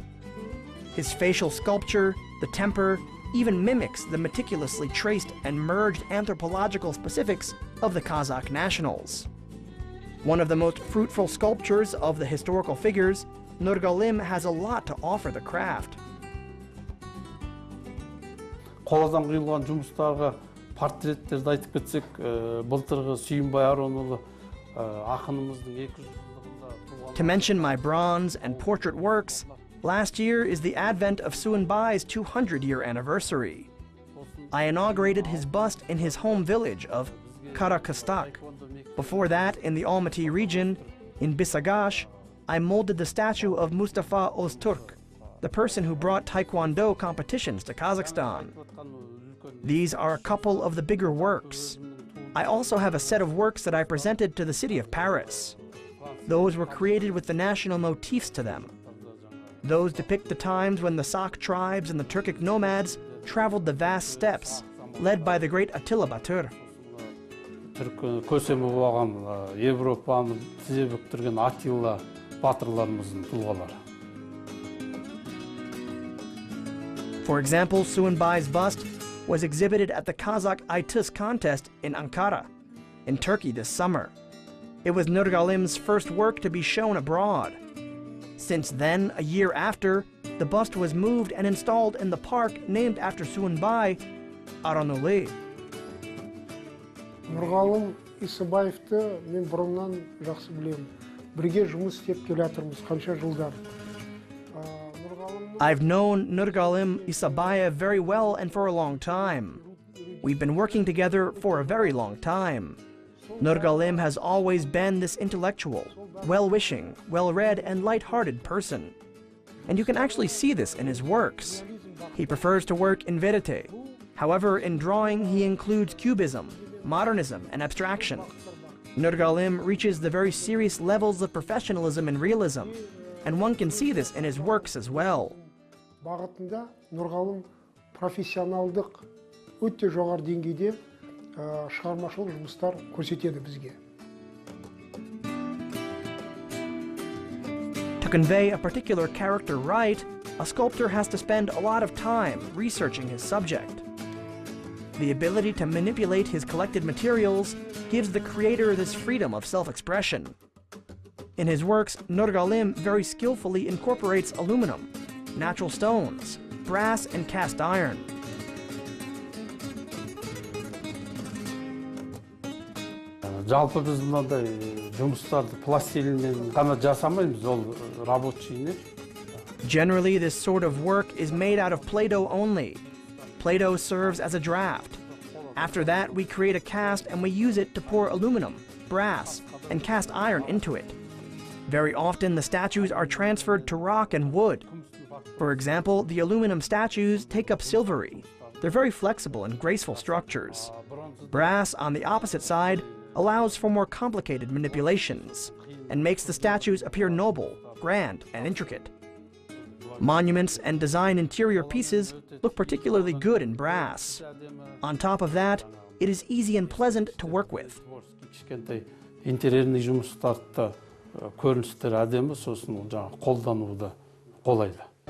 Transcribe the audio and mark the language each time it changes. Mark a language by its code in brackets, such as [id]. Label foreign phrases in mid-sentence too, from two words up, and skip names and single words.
[en] His facial sculpture, the temper, even mimics the meticulously traced and merged anthropological specifics of the Kazakh nationals. One of the most fruitful sculptures of the historical figures, Nurgalim has a lot to offer the craft. [kk] Қоладан құйылған жұмыстарға портреттерді айтып кетсек, былтырғы Сүйінбай Аронұлы ақынымыздың 200 жылдығында. [en] To mention my bronze and portrait works, last year is the advent of Suinbai's 200-year anniversary. I inaugurated his bust in his home village of Karakastak. Before that, in the Almaty region, in Bisagash, I molded the statue of Mustafa Öztürk, the person who brought Taekwondo competitions to Kazakhstan. These are a couple of the bigger works. I also have a set of works that I presented to the city of Paris. Those were created with the national motifs to them. Those depict the times when the Sak tribes and the Turkic nomads traveled the vast steppes, led by the great Attila Batur. [kk] Көсемі болған Европаны тізе бүктірген Атилла батырларымыздың тұлғалары. [en] For example, Suinbai's bust was exhibited at the Kazakh ITIS contest in Ankara, in Turkey this summer. It was Nurgalim's first work to be shown abroad. Since then, a year after, the bust was moved and installed in the park named after Suinbai, Aranoli. [kk] Nurgalim Исабаевты мен бұрыннан жақсы білемін. Бірге жұмыс істеп келе жатырмыз қанша жылдар. [en] I've known Nurgalim Isabayev very well and for a long time. We've been working together for a very long time. Nurgalim has always been this intellectual, well-wishing, well-read, and light-hearted person. And you can actually see this in his works. He prefers to work in verite. However, in drawing, he includes cubism, modernism, and abstraction. Nurgalim reaches the very serious levels of professionalism and realism, and one can see this in his works as well. [kk] Бағытында Nurgalim профессионалдық өте жоғары деңгейде шығармашылық жұмыстар көрсетеді бізге. [en] To convey a particular character right, a sculptor has to spend a lot of time researching his subject. The ability to manipulate his collected materials gives the creator this freedom of self-expression. In his works, Nurgalim very skillfully incorporates aluminum, natural stones, brass, and cast iron. [kk] Жалпы біз мынандай жұмыстарды пластилиннен ғана жасамаймыз, ол рабочий. [en] Generally, this sort of work is made out of Play-Doh only. Play-Doh serves as a draft. After that, we create a cast and we use it to pour aluminum, brass, and cast iron into it. Very often, the statues are transferred to rock and wood. For example, the aluminum statues take up silvery. They're very flexible and graceful structures. Brass, on the opposite side, allows for more complicated manipulations and makes the statues appear noble, grand, and intricate. Monuments and design interior pieces look particularly good in brass. On top of that, it is easy and pleasant to work with. [kk] Интерьерный жұмыстарды көріністері әдемі, сосын қолдануы да қолайлы.